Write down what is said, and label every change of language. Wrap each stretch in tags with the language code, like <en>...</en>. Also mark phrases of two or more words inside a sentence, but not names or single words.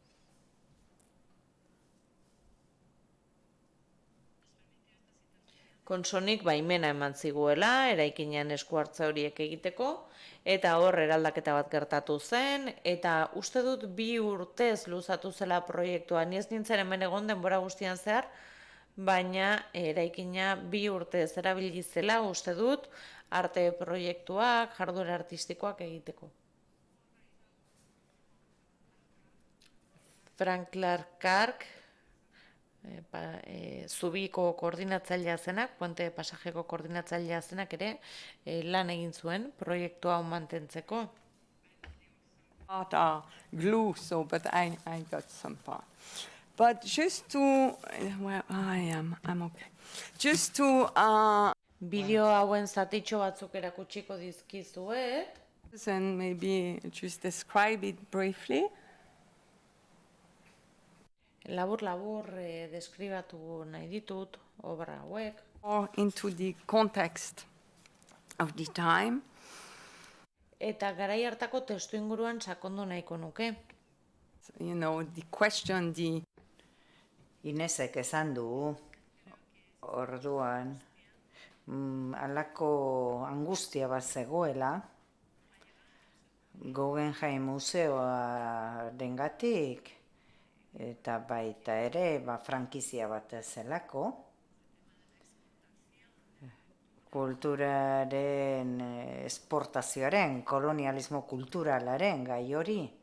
<eu>Konsonik baimena eman ziguela, eraikinean esku hartze horiek egiteko, eta hor eraldaketa bat gertatu zen, eta uste dut 2 urtez luzatu zela proiektua, ni ez nintzen hemen egon denbora guztian zehar, baina eraikina 2 urtez erabili zela uste dut arte proiektuak, jarduera artistikoak egiteko. Frank Clark Kark, Zubiko koordinatzailea zenak, Puente Pasajeko koordinatzailea zenak ere lan egin zuen proiektua hau mantentzeko.</eu> <en>Glue, so, but I got some part. But just to, where I'm okay. Just to...</en> <eu>Bideo hauen zatitxo batzuk erakutsiko dizkizuet.</eu> <en>And maybe just describe it briefly.</en> <eu>Labur deskribatu nahi ditut obra hauek.</eu> <en>Or into the context of the time.</en> <eu>Eta garai hartako testu inguruan sakondu nahiko nuke.</eu> <en>You know, the question, the...</en> <eu>Inesek esan du, orduan, halako angustia bat zegoela, Guggenheim museoa dengatik, eta baita ere, frankizia bat zelako, kulturaren esportazioaren, kolonialismo kulturalaren gai hori.</eu>